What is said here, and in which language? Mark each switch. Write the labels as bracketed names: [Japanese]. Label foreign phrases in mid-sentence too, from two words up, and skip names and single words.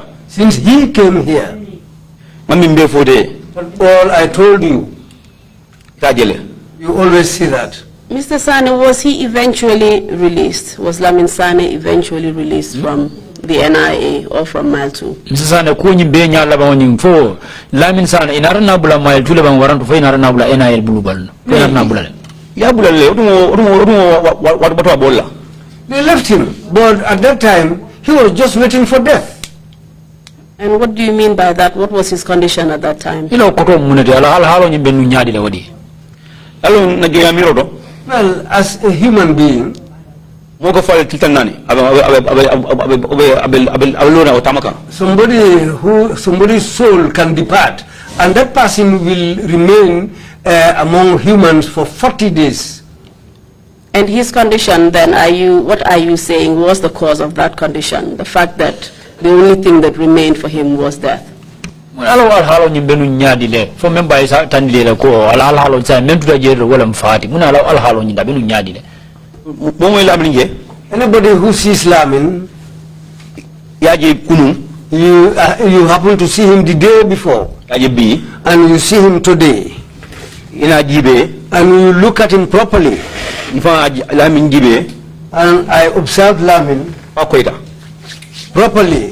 [English] Since he came here. [Mandingo] Mami mbe fode. [English] All I told you. [Mandingo] Tajele. [English] You always see that. Mr. Sanneh, was he eventually released? Was Lamin Sanneh eventually released from the NIA or from Mile 2? Mr. [Mandingo] Sanneh ko nyimbe nyala ba woni fo Lamin Sanneh inara na bula Mile 2 le ban waranto fo inara na bula NIA bulubal. Inara na bula. Ya bula le odumo bato abola. [English] They left him, but at that time he was just waiting for death. And what do you mean by that? What was his condition at that time? [Mandingo] Ilo koto munete ala halo nyimbe nu nyaadi le wadi. Alo nagiya miro do. [English] Well, as a human being, [Mandingo] Moko fale titanani. Abelona otamaka. [English] somebody's soul can depart, and that person will remain among humans for 40 days. And his condition then, what are you saying was the cause of that condition? The fact that the only thing that remained for him was death? [Mandingo] Alo halo nyimbe nu nyaadi le fo memba isa tandile le ko ala halo sa mentu da jero wala mfati muna ala halo nyinda benu nyaadi le. [English] Anybody who sees Lamin, you happen to see him the day before, and you see him today, and you look at him properly, and I observed Lamin properly.